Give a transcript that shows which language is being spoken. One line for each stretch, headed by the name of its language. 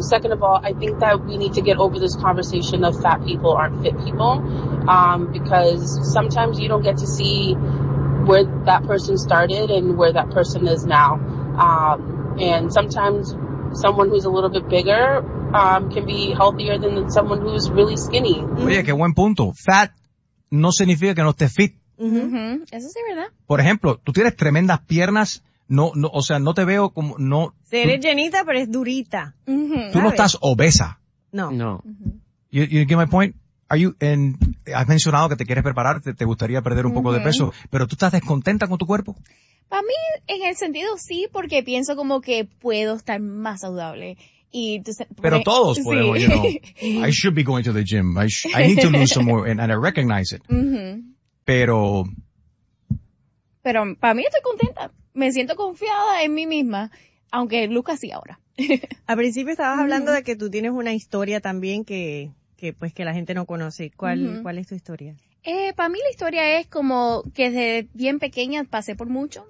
English: Second of all, I think that we need to get over this conversation of fat people aren't fit people, because sometimes you don't get to see where that person started and where that person is now. And sometimes someone who's a little bit bigger can be healthier than someone who's really skinny.
Spanish: Oye, qué buen punto. Fat no significa que no esté fit. Eso sí, ¿verdad? Por ejemplo, tú tienes tremendas piernas. No, o sea, no te veo como... no. Sí, eres llenita, pero es durita. Tú no estás obesa. No.
English: You get my point?
Spanish: Has mencionado que te quieres preparar, te gustaría perder un poco de peso, pero ¿tú estás descontenta con tu cuerpo? Para mí, en el sentido sí, porque pienso como que puedo estar más saludable. Y pero todos podemos, sí.
English: I should be going to the gym. I need to lose some more and I recognize it.
Spanish: Pero para mí estoy contenta. Me siento confiada en mí misma, aunque luzca así ahora. Al principio estabas hablando de que tú tienes una historia también que la gente no conoce. ¿Cuál es tu historia? Para mí la historia es como que desde bien pequeña pasé por mucho.